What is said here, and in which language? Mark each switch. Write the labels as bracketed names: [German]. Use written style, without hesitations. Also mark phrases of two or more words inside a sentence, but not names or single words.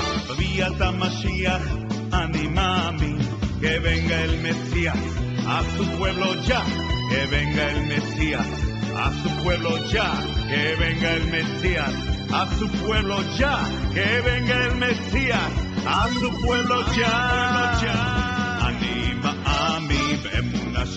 [Hebrew] בביאת המשיח, אני מאמין [Spanish] que venga el Mesías a su pueblo ya, que venga el Mesías a su pueblo ya, que venga el Mesías a su pueblo ya, que venga el Mesías a su pueblo ya. [Hebrew] אני מאמין באמונה